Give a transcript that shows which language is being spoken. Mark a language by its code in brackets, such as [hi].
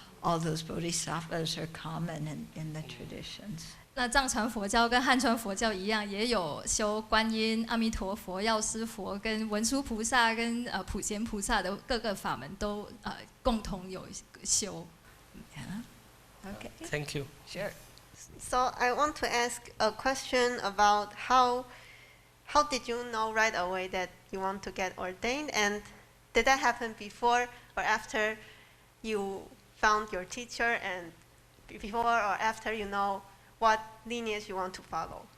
[en] All those bodhisattvas are common in the traditions. [zh] 那藏传佛教跟汉传佛教一样，也有修观音、阿弥陀佛、药师佛跟文殊菩萨跟普贤菩萨的各个法门都共同有修。 Yeah. Okay. [en] Thank you. Sure. So I want to ask a question about how did you know right away that you want to get ordained, and did that happen before or after you found your teacher, and before or after you know what lineage you want to follow?